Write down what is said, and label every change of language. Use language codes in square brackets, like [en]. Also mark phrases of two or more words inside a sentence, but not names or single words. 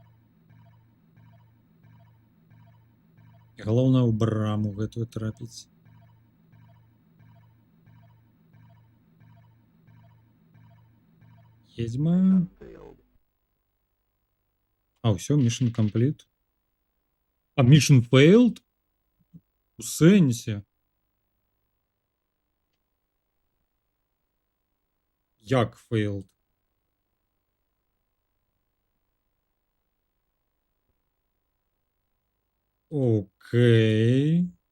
[be] Галоўнае ў браму гэтую трапіць. Едзьма. А, ўсё, [en] mission complete. [be] А, [en] mission failed? [be] У сэнсе? Як failed? Окей.